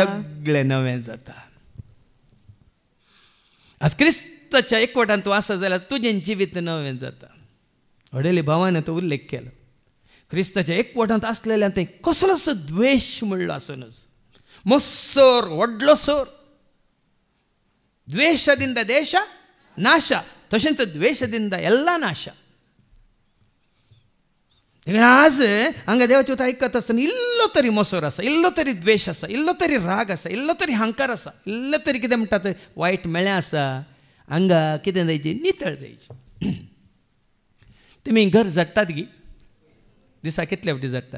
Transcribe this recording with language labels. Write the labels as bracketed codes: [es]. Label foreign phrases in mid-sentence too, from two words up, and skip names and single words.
[kok] सगळें नवें जाता। आज क्रिस्ताच्या एकवटांत तूं आसा जाल्यार तुजें जिवीत नवें जाता। अडेली भावान तो उल्लेख केलो, क्रिस्ताच्या एकवटांत आसलेल्यान तें कसलोसो द्वेश म्हणलो आसनूच, मोस्सोर व्हडलो सोर, [kn] ದ್ವೇಷದಿಂದ ದೇಶ ನಾಶ, तशेंच द्वेषದಿಂದ ಎಲ್ಲ ನಾಶ। [kok] आज हांगा देवाचें उतर आयकत आसतना इल्लो तरी मोसोर आसा, इल्लो तरी द्वेश आसा, इल्लो तरी राग आसा, इल्लो तरी हांकार आसा, इल्लो तरी कितें म्हणटात वायट मेळ्ळें आसा, हांगा कितें जायचें नितळ जायचें। तुमी घर झडटात गी, दिसा कितले फावटी झडटात?